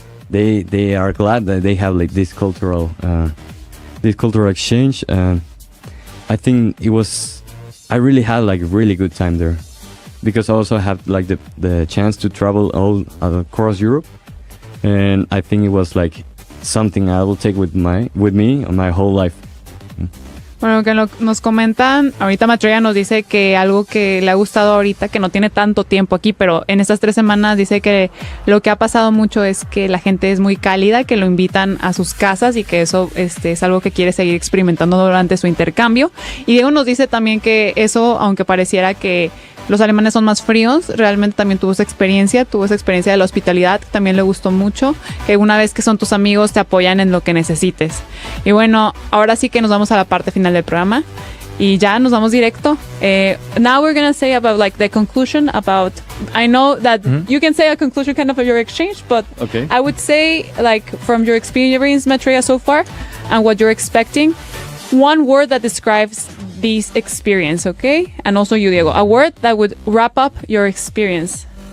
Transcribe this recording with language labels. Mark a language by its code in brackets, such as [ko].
[en] They are glad that they have like this cultural exchange. I think I really had like a really good time there, because I also had like the chance to travel all across Europe, and I think it was like something I will take with me on my whole life. [es] Bueno, que nos comentan, ahorita Maitreya nos dice que algo que le ha gustado ahorita, que no tiene tanto tiempo aquí, pero en estas 3 semanas dice que lo que ha pasado mucho es que la gente es muy cálida, que lo invitan a sus casas y que eso es algo que quiere seguir experimentando durante su intercambio. Y Diego nos dice también que eso, aunque pareciera que los alemanes son más fríos, realmente también tuvo esa experiencia de la hospitalidad, que también le gustó mucho, que una vez que son tus amigos te apoyan en lo que necesites. Y bueno, ahora sí que nos vamos a la parte final del programa y ya nos vamos directo. [en] Now we're gonna say about like the conclusion about, I know that you can say a conclusion kind of your exchange, but okay. I would say like from your experience, Maitreya, so far and what you're expecting, one word that describes this experience, okay? And also you, Diego, a word that would wrap up your experience.